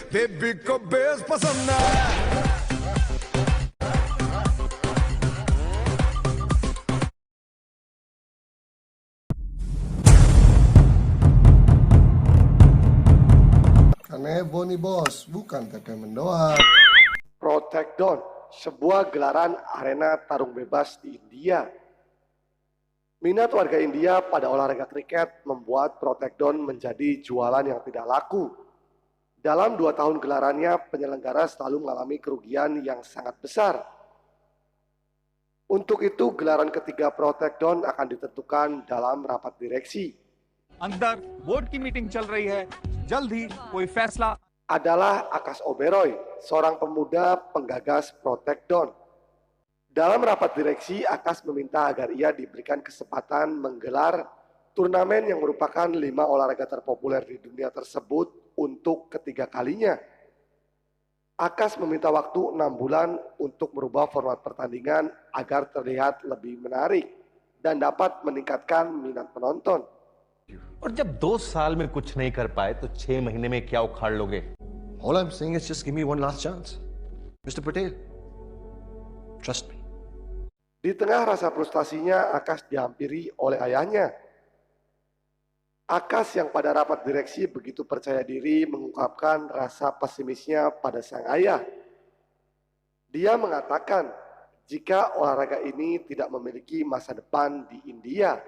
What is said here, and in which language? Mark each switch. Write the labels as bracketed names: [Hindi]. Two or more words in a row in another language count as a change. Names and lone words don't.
[Hindi] बेबी को बेस पसंद है। [Indonesian] Karena heboh nih bos, bukan entertainment doang. Protecton, sebuah gelaran arena tarung bebas di India. Minat warga India pada olahraga kriket membuat Protecton menjadi jualan yang tidak laku. Dalam 2 tahun gelarannya, penyelenggara selalu mengalami kerugian yang sangat besar. Untuk itu, gelaran ketiga Protecton akan ditentukan dalam rapat direksi. [Hindi] अंदर बोर्ड की मीटिंग चल रही है, जल्द ही कोई फैसला [Indonesian] Adalah Akash Oberoi, seorang pemuda penggagas Protecton. Dalam rapat direksi, Akash meminta agar ia diberikan kesempatan menggelar turnamen yang merupakan 5 olahraga terpopuler di dunia tersebut untuk ketiga kalinya. Akash meminta waktu 6 bulan untuk merubah format pertandingan agar terlihat lebih menarik dan dapat meningkatkan minat penonton. [Hindi] और जब 2 साल में कुछ नहीं कर पाए तो 6 महीने में क्या उखाड़ लोगे? [English] All I'm saying is just give me one last chance. Mr. Patel, trust me. [Indonesian] Di tengah rasa frustasinya, Akash dihampiri oleh ayahnya. Akash yang pada rapat direksi begitu percaya diri mengungkapkan rasa pesimisnya pada sang ayah. Dia mengatakan jika olahraga ini tidak memiliki masa depan di India.